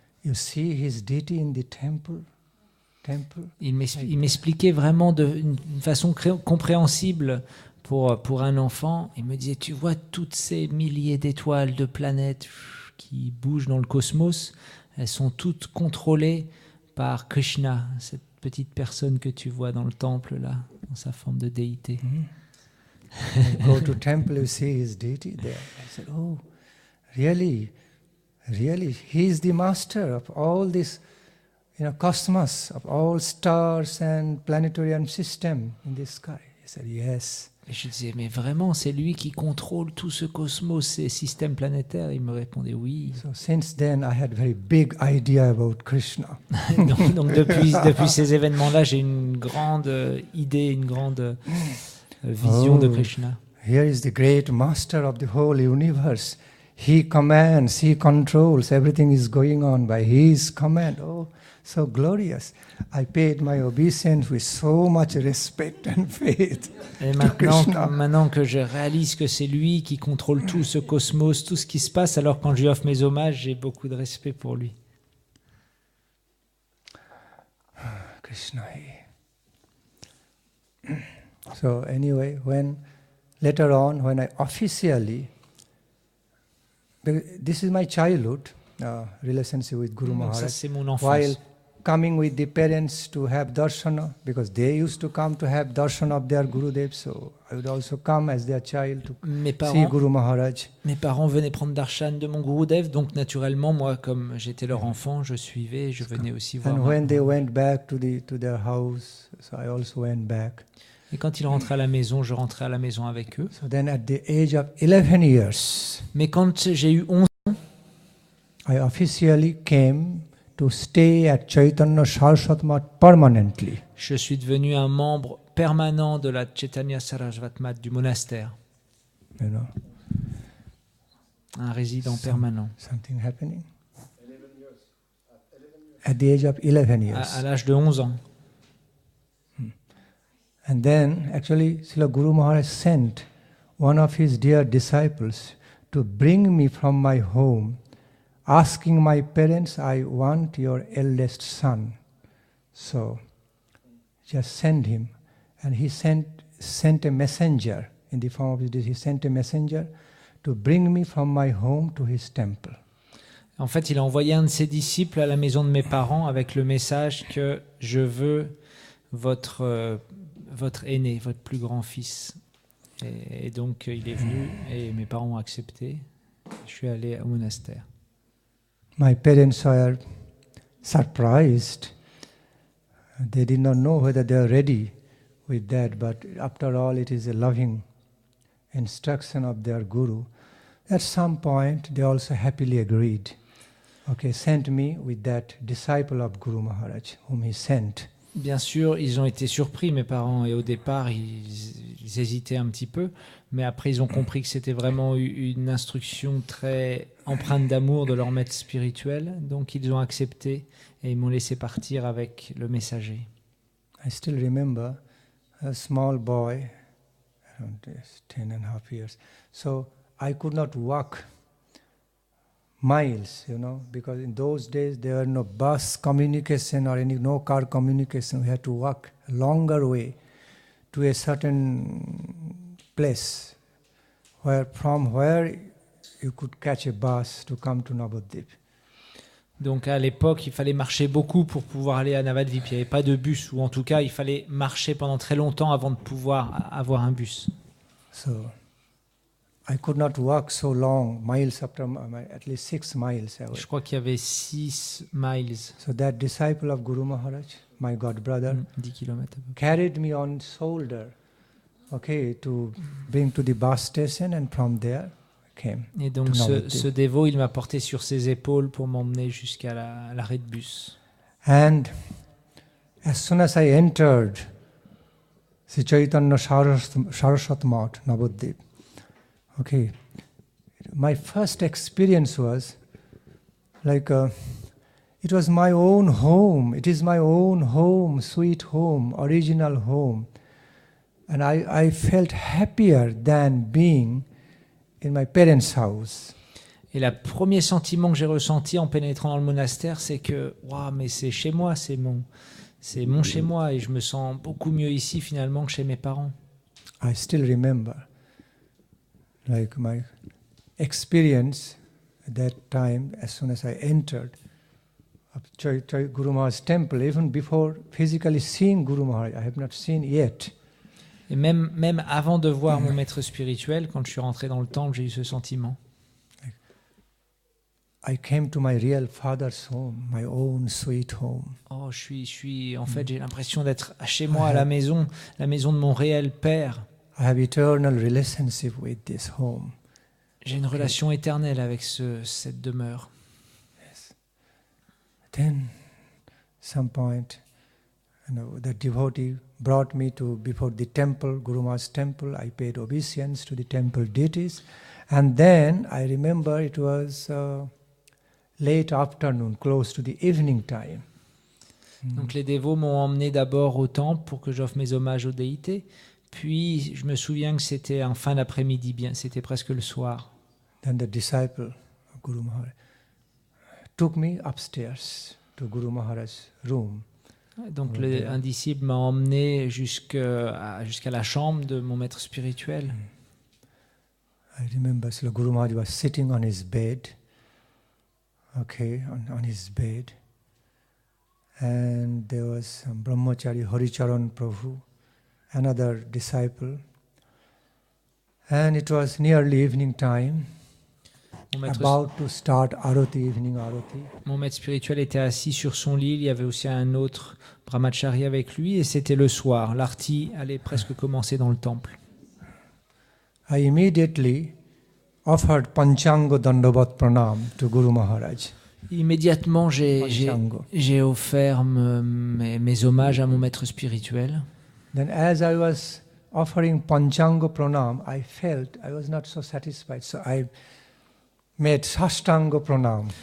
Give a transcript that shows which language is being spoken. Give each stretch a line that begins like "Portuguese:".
English: You see his deity in the temple.
French: Il m'expliquait vraiment d'une façon compréhensible pour un enfant. Il me disait, tu vois toutes ces milliers d'étoiles, de planètes qui bougent dans le cosmos, elles sont toutes contrôlées par Krishna, cette petite personne que tu vois dans le temple là, dans sa forme de déité.
English: Go to temple, you see his deity there. I said, oh, really, he is the master of all this, cosmos, of all stars and planetarium system in the sky. He said, yes.
French: Et je disais, mais vraiment, c'est lui qui contrôle tout ce cosmos, ces systèmes planétaires? Il me répondait oui.
English: So since then, I had very big idea about Krishna.
French: donc depuis ces événements-là, j'ai une grande idée, une grande vision de Krishna.
English: Here is the great master of the whole universe. He commands, he controls, everything is going on by his command. Oh, so glorious. I paid my obeisance with so much respect and faith.
French: Et maintenant que je réalise que c'est lui qui contrôle tout ce cosmos, tout ce qui se passe, alors quand je lui offre mes hommages, j'ai beaucoup de respect pour lui. Krishna.
English: So anyway, later on, when I officially, this is my childhood relationship with Guru Maharaj.
French: Ça, c'est mon enfance.
English: While coming with the parents to have darshana, because they used to come to have darshana of their Gurudev, so I would also come as their child to see Guru Maharaj.
French: Mes parents venaient prendre darshan de mon Gurudev, donc naturellement, moi, comme j'étais leur enfant, je suivais, je venais aussi voir.
English: And when they went back to their house, so I also went back.
French: Et quand ils rentraient à la maison, je rentrais à la maison avec eux.
English: So then at the age of 11 years,
French: mais quand j'ai eu 11 ans,
English: I officially came to stay at Chaitanya Saraswat Math permanently.
French: Je suis devenu un membre permanent de la Chaitanya Saraswat Math du monastère. Un résident permanent.
English: Something happening? 11 years. At the age of 11 years.
French: À l'âge de 11 ans.
English: And then, actually, Srila Guru Maharaj sent one of his dear disciples to bring me from my home, asking my parents, I want your eldest son. So, just send him. And he sent a messenger, in the form of he sent a messenger to bring me from my home to his temple.
French: En fait, il a envoyé un de ses disciples à la maison de mes parents avec le message que je veux votre aîné, votre plus grand fils. Et donc, il est venu et mes parents ont accepté. Je suis allé au monastère.
English: My parents were surprised. They did not know whether they are ready with that, but after all, it is a loving instruction of their Guru. At some point, they also happily agreed. Okay, sent me with that disciple of Guru Maharaj, whom he sent.
French: Bien sûr, ils ont été surpris, mes parents, et au départ, ils hésitaient un petit peu, mais après, ils ont compris que c'était vraiment une instruction très empreinte d'amour de leur maître spirituel, donc ils ont accepté et ils m'ont laissé partir avec le messager.
English: I still remember a small boy, around 10.5 years. So I could not walk miles, because in those days there were no bus communication or no car communication. We had to walk a longer way to a certain place from where you could catch a bus to come to Navadvip.
French: Donc à l'époque, il fallait marcher beaucoup pour pouvoir aller à Navadvip. Il n'y avait pas de bus, ou en tout cas, il fallait marcher pendant très longtemps avant de pouvoir avoir un bus.
English: So I could not walk so long, miles after at least 6 miles.
French: Je crois qu'il y avait 6 miles.
English: So that disciple of Guru Maharaj, my god brother,
French: 10 km.
English: carried me on shoulder, to bring to the bus station, and from there I came.
French: Et donc ce dévot, il m'a porté sur ses épaules pour m'emmener jusqu'à l'arrêt de bus.
English: And as soon as I entered Sri Chaitanya Saraswat Math, Navadvip, my first experience was like it was my own home. It is my own home, sweet home, original home. And I felt happier than being in my parents' house.
French: Et le premier sentiment que j'ai ressenti en pénétrant dans le monastère, c'est que mais c'est chez moi, c'est mon chez moi, et je me sens beaucoup mieux ici finalement que chez mes parents.
English: I still remember like my experience at that time as soon as I entered Guru Maharaj's temple, even before physically seeing Guru Maharaj. I have not seen yet.
French: Et même avant de voir mon maître spirituel, quand je suis rentré dans le temple, j'ai eu ce sentiment.
English: I came to my real father's home, my own sweet home.
French: Je suis en fait, j'ai l'impression d'être chez moi à la maison de mon réel père.
English: I have eternal relationship with this home.
French: J'ai une relation éternelle avec cette demeure.
English: Yes. Then, some point, the devotee brought me to before the temple, Guru Maharaj's temple. I paid obeisance to the temple deities, and then I remember it was late afternoon, close to the evening time.
French: Donc les dévots m'ont emmené d'abord au temple pour que j'offre mes hommages aux déités. Puis je me souviens que c'était en fin d'après-midi, c'était presque le soir.
English: Then the disciple of Guru Maharaj took me upstairs to Guru Maharaj's room.
French: Donc un disciple m'a emmené jusqu'à la chambre de mon maître spirituel.
English: I remember Srila Guru Maharaj was sitting on his bed, on his bed, and there was some Brahmachari Haricharan Prabhu, another disciple, and it was nearly evening time, about to start Arati, evening Arati.
French: Mon maître spirituel était assis sur son lit, il y avait aussi un autre brahmachari avec lui, et c'était le soir. L'arti allait presque commencer dans le temple.
English: I immediately offered Panchanga Dandavat Pranam to Guru Maharaj.
French: Immédiatement, j'ai offert mes hommages à mon maître spirituel.
English: Then as I was offering Panchanga Pranam, I felt I was not so satisfied, so I made Sastanga Pranam.